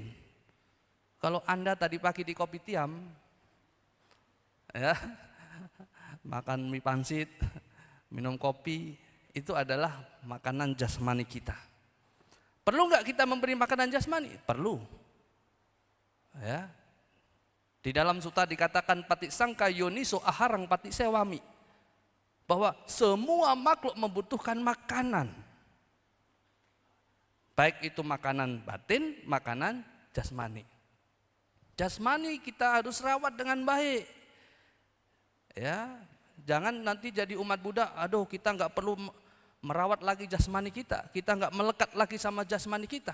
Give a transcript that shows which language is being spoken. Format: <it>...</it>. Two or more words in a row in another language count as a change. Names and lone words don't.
<id>Kalau Anda tadi pagi di Kopitiam, ya, makan mie pangsit, minum kopi, itu adalah makanan jasmani kita. Perlu nggak kita memberi makanan jasmani? Perlu. Ya. Di dalam sutta dikatakan</id> <pi>patisangka yoniso aharang patisewami,</pi> <id>bahwa semua makhluk membutuhkan makanan, baik itu makanan batin, makanan jasmani. Jasmani kita harus rawat dengan baik. Ya, jangan nanti jadi umat Buddha, aduh kita nggak perlu merawat lagi jasmani kita nggak melekat lagi sama jasmani kita.</id>